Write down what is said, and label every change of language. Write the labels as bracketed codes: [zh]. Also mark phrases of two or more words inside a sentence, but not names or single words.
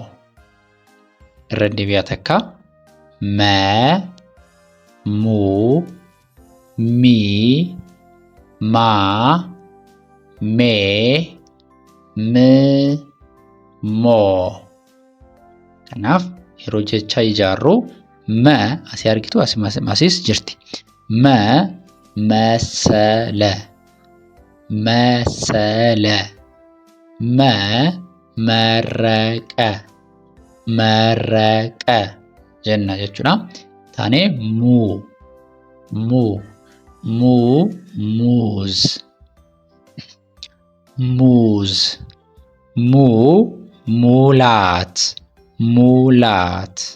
[om] Irra deebi'aa takka. Ma, muu, mii, maa, mee, mi, moo. Kanaaf yeroo jecha ijaarru ma asii argitu asiis jirti. Ma, masala, masala. Ma, maraqa, maraqa jenna jechuudha. Taanee muu, muu, muu, muuz, muuz, muu, muulaat, muulaat.